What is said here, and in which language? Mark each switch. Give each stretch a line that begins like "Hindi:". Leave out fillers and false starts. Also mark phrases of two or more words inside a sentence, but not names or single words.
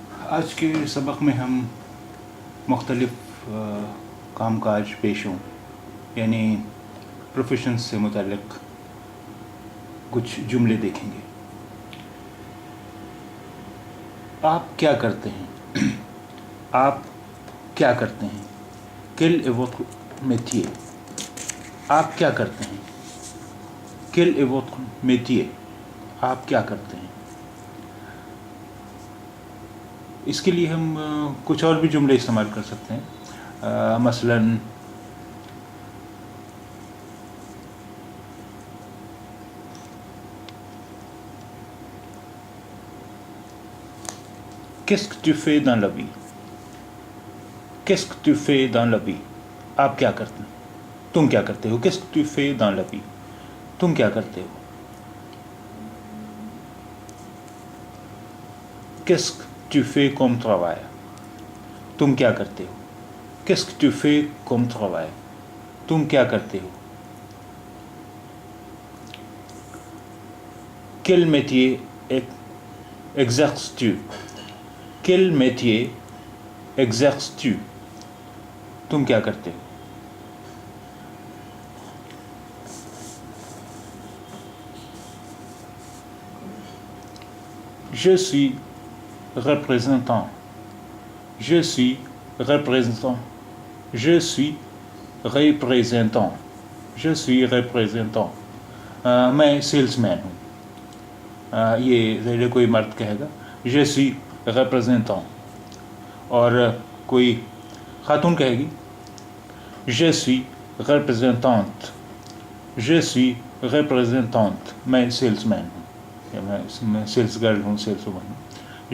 Urdu: آج کے سبق میں ہم مختلف کام کاج پیشوں یعنی پروفیشن سے متعلق کچھ جملے دیکھیں گے۔ آپ کیا کرتے ہیں؟ آپ کیا کرتے ہیں؟
French: Quel est votre métier؟
Urdu: آپ کیا کرتے ہیں؟
French: Quel est votre métier؟
Urdu: آپ کیا کرتے ہیں؟ اس کے لیے ہم کچھ اور بھی جملے استعمال کر سکتے ہیں، مثلاً
French: Qu'est-ce que tu fais dans la vie؟ Qu'est-ce que tu fais dans la vie؟
Urdu: آپ کیا کرتے ہیں؟ تم کیا کرتے ہو؟
French: Qu'est-ce que tu fais dans la vie؟
Urdu: تم کیا کرتے ہو؟
French: Qu'est-ce que tu fais comme travail؟
Urdu: تم کیا کرتے ہو؟
French: Qu'est-ce que tu fais comme travail؟
Urdu: تم کیا کرتے ہو؟
French: Quel métier exerces-tu؟ Quel métier exerces-tu؟
Urdu: تم کیا کرتے ہو؟
French: Je suis représentant. Je suis représentant. Je suis représentant. Je suis représentant.
Urdu: میں سیلس مین ہوں۔ یہ ذرا کوئی مرد کہے گا
French: je suis représentant،
Urdu: اور کوئی خاتون کہے گی
French: je suis représentante۔ je suis représentante،
Urdu: میں سیلس مین ہوں، میں سیلس گرل ہوں، سیلس وومن ہوں۔